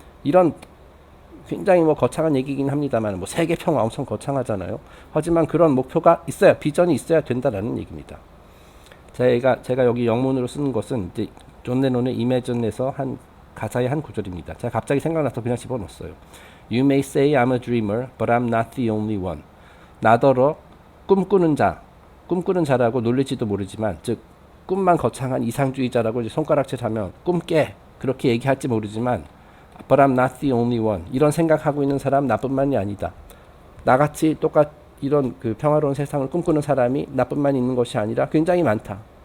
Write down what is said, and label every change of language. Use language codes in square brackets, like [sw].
[ko] 이런 굉장히 거창한 얘기긴 합니다만 세계 평화 엄청 거창하잖아요. 하지만 그런 목표가 있어야, 비전이 있어야 된다라는 얘기입니다. 제가 여기 영문으로 쓰는 것은 이제 존 레논의 Imagine에서 한 가사의 한 구절입니다. 제가 갑자기 생각나서 그냥 집어넣었어요. [en] You may say I'm a dreamer, but I'm not the only one. [ko] 나더러 꿈꾸는 자라고 놀릴지도 모르지만, 즉 꿈만 거창한 이상주의자라고 이제 손가락질하면 꿈깨 그렇게 얘기할지 모르지만, [en] but I'm not the only one. [ko] 이런 생각하고 있는 사람 나뿐만이 아니다. 나같이 이런 평화로운 세상을 꿈꾸는 사람이 나뿐만 있는 것이 아니라 굉장히 많다.